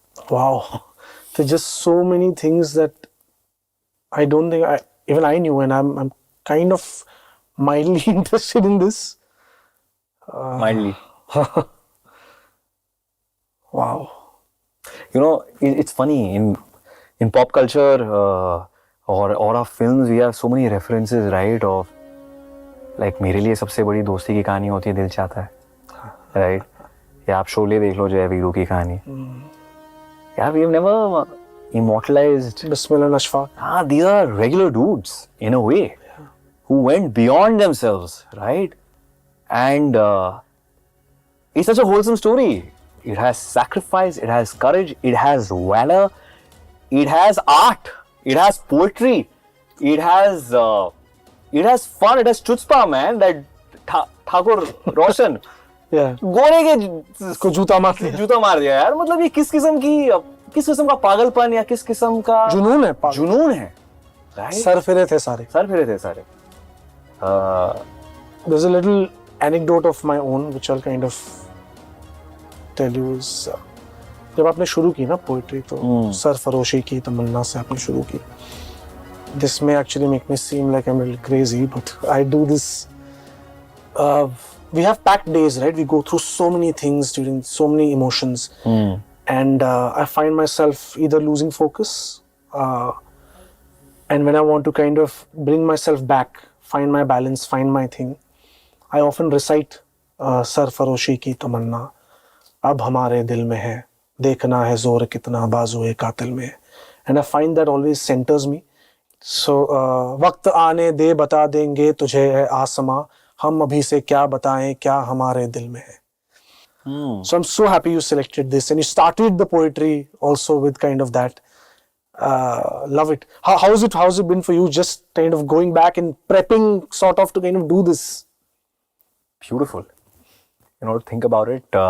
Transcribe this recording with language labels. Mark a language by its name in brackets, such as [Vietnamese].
[English] Wow, there's just so many things that I don't think even I knew, and I'm kind of mildly interested in this. Mildly. Wow. You know, it's funny in pop culture or our films, we have so many references, right? Of like [Hindi] मेरे लिए सबसे बड़ी दोस्ती की कहानी होती है दिल चाहता है, right? या आप शोले देख लो, जय वीरू की कहानी। [English] Yeah, we've never immortalized Bismil and Ashfaq. these are regular dudes in a way, who went beyond themselves, right? And it's such a wholesome story. It has sacrifice, it has courage, it has valor, it has art, it has poetry, it has fun, it has chutzpah, man. That Thakur Roshan Yeah. [Hindi] गोरे के इसको जूता मार दिया यार। मतलब ये किस किस्म का पागलपन या किस किस्म का जुनून है, जुनून है, right? सर फिरे थे सारे। [English] There's a little anecdote of my own which I'll kind of tell you is [Hindi] जब आपने शुरू की [English] ना पोएट्री तो सरफरोशी की तमन्ना से आपने शुरू की। This may actually make me seem like I'm a little crazy, but I do this. We have packed days, right? We go through so many things during so many emotions, and I find myself either losing focus, and when I want to kind of bring myself back, find my balance, find my thing, I often recite [Hindi] सरफरोशी की तमन्ना अब हमारे दिल में है, देखना है जोर कितना बाजुए कातिल में, [English] and I find that always centers me. [Hindi] So वक्त आने दे बता देंगे तुझे है आसमां, हम अभी से क्या बताएं क्या हमारे दिल में है. [English] So I'm so happy you selected this and you started the poetry also with kind of that. Love it. How's it been for you, just kind of going back and prepping sort of to kind of do this? Beautiful. You know, think about it.